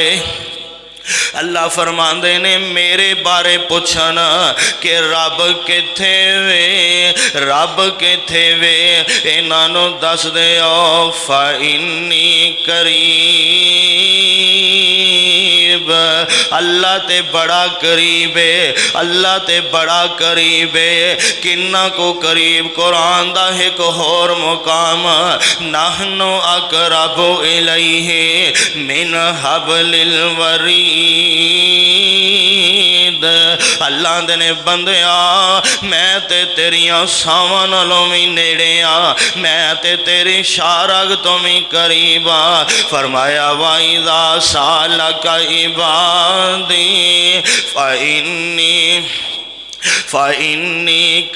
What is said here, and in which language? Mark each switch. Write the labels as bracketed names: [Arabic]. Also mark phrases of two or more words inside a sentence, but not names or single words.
[Punjabi] اللہ فرماندے نے میرے بارے پچھن کہ رب کتھے وے، رب کتھے وے، انہاں دس دے [Arabic] فإني قريب. [Punjabi] اللہ تے بڑا قریب ہے، اللہ تے بڑا قریب ہے. کنا کو قریب، قرآن دا اک ہور مقام, [Arabic] نحن أقرب إليه من حبل الوريد. [Punjabi] اللہ دے نے بندیا، میں تے تیریاں ساواں نالوں بھی نیڑے آ، میں تے تیری شاہرگ تو بھی قریب آ. [Arabic] فرمایا وإذا سألك عبادي فإني